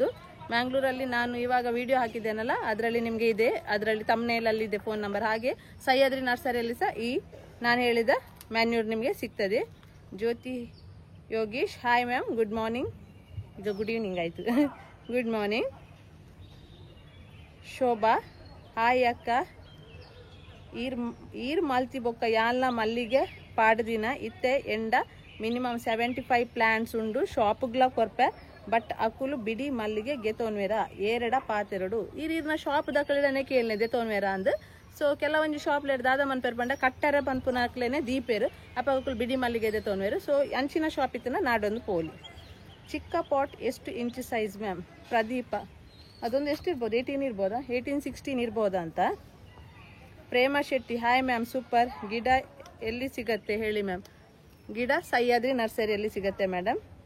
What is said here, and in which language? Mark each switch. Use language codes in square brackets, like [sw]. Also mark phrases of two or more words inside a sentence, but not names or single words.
[kn] ಮ್ಯಾಂಗ್ಳೂರಲ್ಲಿ ನಾನು ಇವಾಗ ವಿಡಿಯೋ ಹಾಕಿದ್ದೇನಲ್ಲ ಅದರಲ್ಲಿ ನಿಮಗೆ ಇದೆ, ಅದರಲ್ಲಿ ತಮ್ನೇಲಲ್ಲಿ ಇದೆ [en] phone number. [kn] ಹಾಗೆ ಸಹ್ಯಾದ್ರಿ ನರ್ಸರಿಯಲ್ಲಿ ಸಹ ಈ ನಾನು ಹೇಳಿದ ಮ್ಯಾನ್ಯೂರ್ ನಿಮಗೆ ಸಿಗ್ತದೆ. ಜ್ಯೋತಿ ಯೋಗೀಶ್, [en] hi ma'am, good morning. [kn] ಈಗ [en] good evening [kn] ಆಯಿತು. [en] good morning. [kn] ಶೋಭಾ, [tcy] ಹಾಯ್ ಅಕ್ಕ, ಈರ್ ಮಾಲ್ತಿ ಬೊಕ್ಕ ಯಾಲ್ನ ಮಲ್ಲಿಗೆ ಪಾಡ್ದಿನ ಇತ್ತೆ ಎಂಡ [en] minimum 75 plants [tcy] ಉಂಡು ಶಾಪ್ಗ್ಲ ಕೊರ್ಪೆ ಬಟ್ ಅಕುಲು ಬಿಡಿ ಮಲ್ಲಿಗೆ ಗೆತೋನ್ವೇರ ಏರಡ ಪಾತೆರಡು ಈರಿನ ಶಾಪ್ ದಕ್ಕಲಿಡನೆ ಕೇಳನೆ ದೆತೋನ್ವೇರ ಅಂದ್. ಸೊ ಕೆಲವೊಂದು ಶಾಪ್ಲ ದಾದ ಮನ್ಪೇರ್ ಬಂಡ ಕಟ್ಟರೆ ಪನ್ಪುನ ಹಾಕ್ಲೇನೆ ದೀಪೇರು ಅಪ್ಪ ಅಕುಲು ಬಿಡಿ ಮಲ್ಲಿಗೆ ದೆತೋನ್ವೇರು. ಸೊ ಅಂಚಿನ ಶಾಪ್ ಇತ್ತನ ನಾಡೊಂದು ಪೋಲಿ. [kn] ಚಿಕ್ಕ ಪಾಟ್ ಎಷ್ಟು [en] inch size ma'am? [kn] ಪ್ರದೀಪ, ಅದೊಂದು ಎಷ್ಟು ಇರ್ಬೋದು, 18 ಇರ್ಬೋದಾ, 18-16 ಇರ್ಬೋದಾ ಅಂತ. ಪ್ರೇಮ ಶೆಟ್ಟಿ, [en] hi ma'am, super. [kn] ಗಿಡ ಎಲ್ಲಿ ಸಿಗತ್ತೆ ಹೇಳಿ ಮ್ಯಾಮ್? ಗಿಡ ಸಹ್ಯಾದ್ರಿ ನರ್ಸರಿಯಲ್ಲಿ ಸಿಗತ್ತೆ ಮೇಡಮ್.